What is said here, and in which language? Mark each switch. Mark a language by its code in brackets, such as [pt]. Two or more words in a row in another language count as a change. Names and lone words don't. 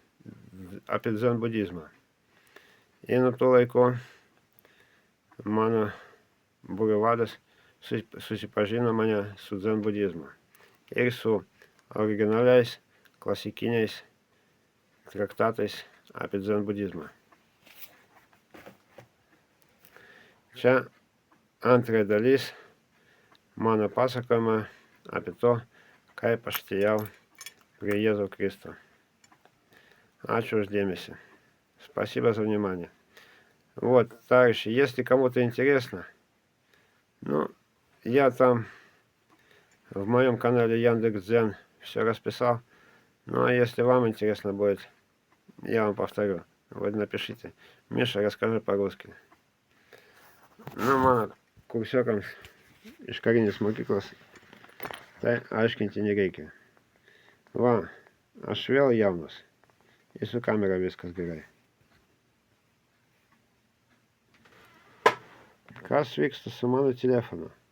[lt] Ir nuo to laiko mano būrio vadas susipažino mane su dzen budizmu ir su originaliais klasikiniais traktatais apie dzen budizmą. Čia antra dalis mano pasakojama apie to, kaip aš atėjau prie Jėzaus Kristo. Ačiū už дėmesį. [ru] Спасибо за внимание. Вот, товарищи, если кому-то интересно, ну, я там в моем канале Яндекс.Дзен все расписал. Ну, а если вам интересно будет, я вам повторю. Вот напишите. Миша, расскажи по-русски. [lt] Nu, mano kursiokams iš karinės mokyklos tai aiškinti nereikia. Va, aš vėl jaunas. Ir su kamera viskas gerai. Kas vyksta su mano telefonu?